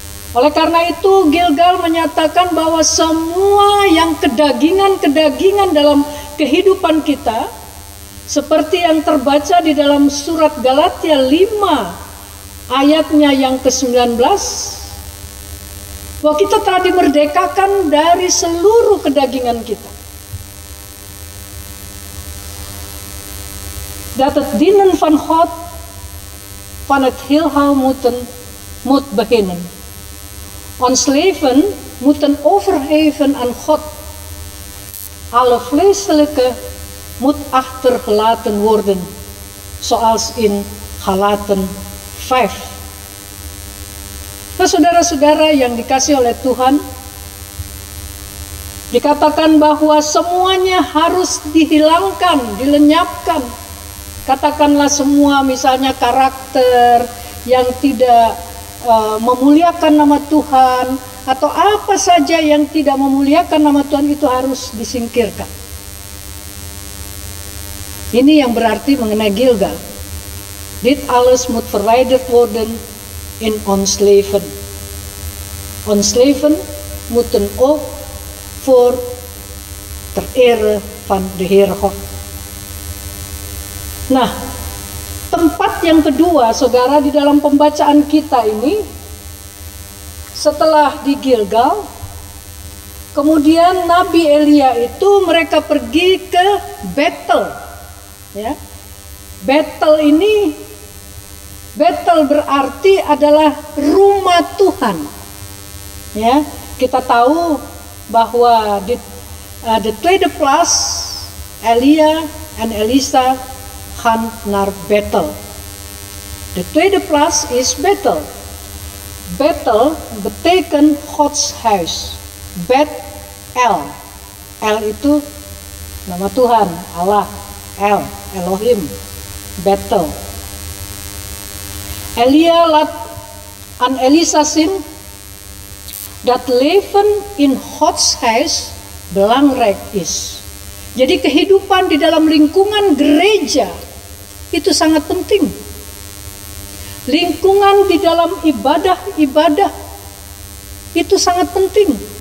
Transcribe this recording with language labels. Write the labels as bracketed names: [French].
[Indonesian] Oleh karena itu Gilgal menyatakan bahwa semua yang kedagingan dalam kehidupan kita, seperti yang terbaca di dalam surat Galatia 5 ayatnya yang ke-19, bahwa kita telah dimerdekakan dari seluruh kedagingan kita. [Dutch] Dat het dienen van God van het heelal moet beginnen. Ons leven moeten overgeven aan God. Alle vleeselijke moet achtergelaten worden, zoals in Galaten 5. [Indonesian] Nah, saudara-saudara yang dikasih oleh Tuhan, dikatakan bahwa semuanya harus dihilangkan, dilenyapkan. Katakanlah semua, misalnya karakter yang tidak memuliakan nama Tuhan, atau apa saja yang tidak memuliakan nama Tuhan itu harus disingkirkan. Ini yang berarti mengenai Gilgal. [Dutch] Dit alles moet verwijderd worden in ons leven. Ons leven moeten ook voor ter ere van de Heere God. [Indonesian] Nah, tempat yang kedua, saudara, di dalam pembacaan kita ini, setelah di Gilgal, kemudian Nabi Elia itu mereka pergi ke Betel. Ya, Betel ini Bethel berarti adalah rumah Tuhan. Ya, kita tahu bahwa [Dutch] the tweede plaats Elia en Elisa gaan naar Bethel. De tweede plaats is Bethel. Bethel betekent Gods huis. Bet-El. [Indonesian] El itu nama Tuhan, Allah, El, Elohim, Bethel. [Dutch] Elia laat aan Elisa zien dat leven in Gods huis belangrijk is. [Indonesian] Jadi kehidupan di dalam lingkungan gereja itu sangat penting. Lingkungan di dalam ibadah-ibadah itu sangat penting.